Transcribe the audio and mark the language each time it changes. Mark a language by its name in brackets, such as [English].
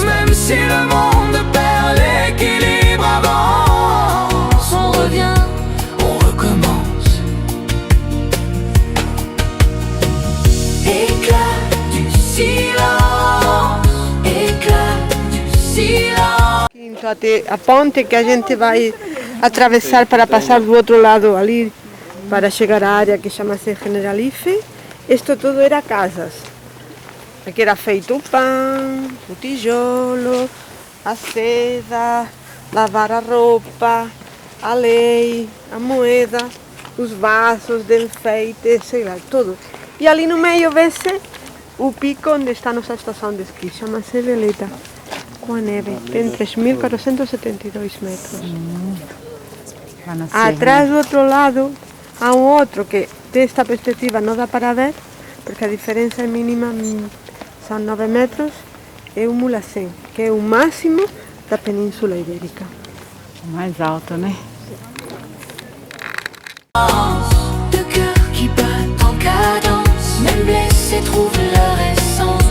[French] Même si le monde perd l'équilibre, avance, on revient, on recommence. Éclat du silence, éclat du silence. [Portuguese] A ponte que a gente vai atravessar para passar do outro lado ali para chegar à área que chama-se Generalife. Isto tudo era casas. Aqui era feito o pão, o tijolo, a seda, lavar a roupa, a lei, a moeda, os vasos de enfeite, sei lá, tudo. E ali no meio vê-se o pico onde está a nossa estação de esqui, chama-se Veleta, com a neve, tem 3.472 metros. Atrás do outro lado há um outro que desta perspectiva não dá para ver, porque a diferença é mínima, são 9 metros, é o Mulhacén, que é o máximo da Península Ibérica. O mais alto, né? [French] De cœurs qui battent en cadence, même blessés trouvent leur essence